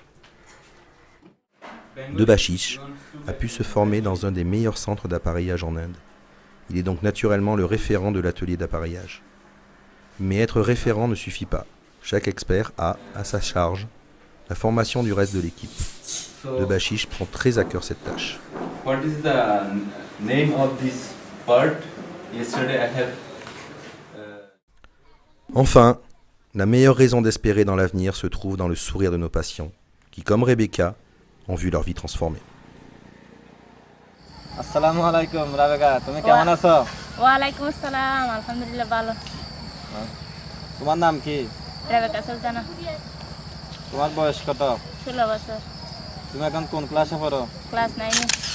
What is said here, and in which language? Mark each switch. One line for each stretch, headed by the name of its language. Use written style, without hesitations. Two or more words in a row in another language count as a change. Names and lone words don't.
French: De Bashish a pu se former dans un des meilleurs centres d'appareillage en Inde. Il est donc naturellement le référent de l'atelier d'appareillage. Mais être référent ne suffit pas. Chaque expert a, à sa charge, la formation du reste de l'équipe. De Bashish prend très à cœur cette tâche.
English: What is the name of this bird? Yesterday I have.
French: Enfin, la meilleure raison d'espérer dans l'avenir se trouve dans le sourire de nos patients, qui, comme Rebecca, ont vu leur vie transformée.
Arabic: السلام عليكم
Bangla: রাবেকা, তুমি কেমন আছো?
Arabic: وعليكم السلام,
Bangla: আলহামদুলিল্লাহ ভালো। তোমার নাম কি? রাবেকা সুলতানা। তোমার বয়স কত? 16 বছর। তুমি এখন কোন ক্লাসে পড়ো? ক্লাস 9 এ।